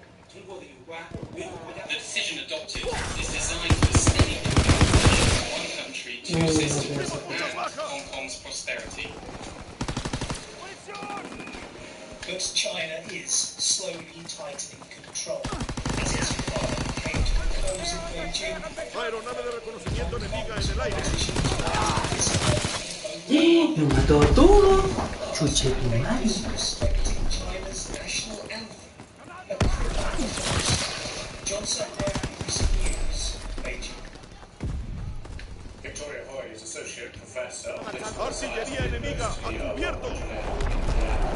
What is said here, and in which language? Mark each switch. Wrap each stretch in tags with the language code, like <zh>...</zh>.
<en>The decision adopted is designed to steady one country, two systems, and Hong Kong's prosperity. But China is slowly tightening control. As its father came to a close in Beijing,</en> <es>Aeronave de reconocimiento enemiga en el aire. ¡Me mató todo! ¡Chuche tu madre!</es> <en>Respecting China's national anthem, a criminal offense. John Sutton, BBC News, Beijing. Victoria Hoy is Associate Professor.</en> <es>Artillería enemiga a cubierto.</es>